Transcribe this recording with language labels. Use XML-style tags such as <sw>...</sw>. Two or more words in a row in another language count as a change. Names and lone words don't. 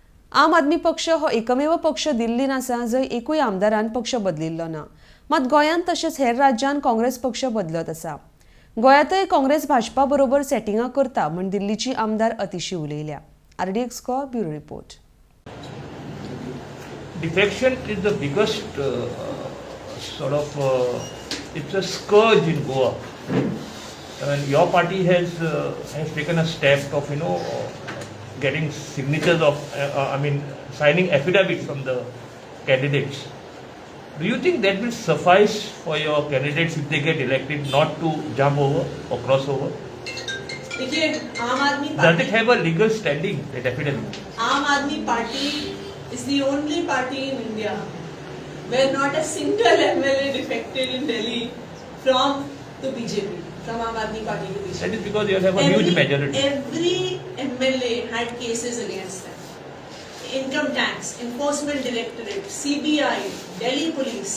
<kok>आम आदमी पक्ष हो एकमेव पक्ष दिल्लीन आसा जंय एकूय आमदारान पक्ष बदलिल्लो ना. मात गोंयांत तशेंच हेर राज्यांत काँग्रेस पक्ष बदलत आसा. गोंयांतय काँग्रेस भाजपा बरोबर सेटिंगां करता म्हण दिल्लीची आमदार अतिशी उलयल्या. RDX ब्युरो रिपोर्ट.</kok> <en>Defection is the biggest it's a scourge in Goa. And your party has taken a step of getting signatures of signing affidavits from the candidates. Do you think that will suffice for your candidates if they get elected not to jump over or cross over?</en> <hi>देखिए, आम आदमी</hi> <en>Does</en> <hi>पार्टी</hi> <en>it have a legal standing, that affidavit? आम आदमी पार्टी is the only party in India where not a single MLA defected in Delhi from the BJP, from Aam Aadmi Party to BJP. That is because you have a huge majority. Every MLA had cases against them. Income tax, enforcement directorate, CBI, Delhi police.</en>